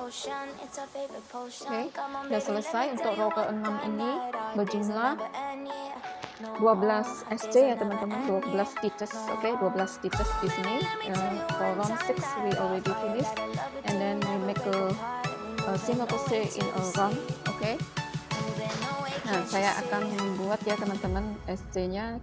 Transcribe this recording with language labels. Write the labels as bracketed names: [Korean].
[Indonesian] Oke, sudah selesai untuk row ke-6 ini, berjumlah 12 SC ya teman-teman, 12 stitches. Oke, 12 stitches di sini. [English] For round 6 we already finished, and then we make a single crochet in a round. Oke. [Indonesian] Nah, saya akan membuat ya teman-teman SC-nya.